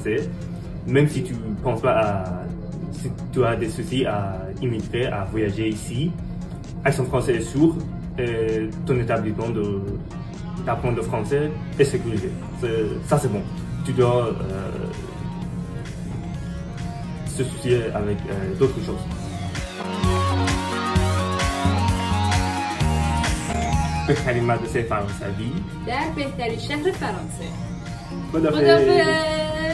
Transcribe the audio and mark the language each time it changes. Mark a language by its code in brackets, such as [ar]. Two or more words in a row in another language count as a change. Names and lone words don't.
[fr] Même si tu penses pas si tu as des soucis à immigrer, à voyager ici, Aix-en-Provence est sûr. Ton établissement d'apprendre le français est sécurisé. Ça c'est bon. Tu dois se soucier avec d'autres choses. [fa] بهترین مدرسه فرانسوی در بهترین شهر فرانسه. خداحافظ.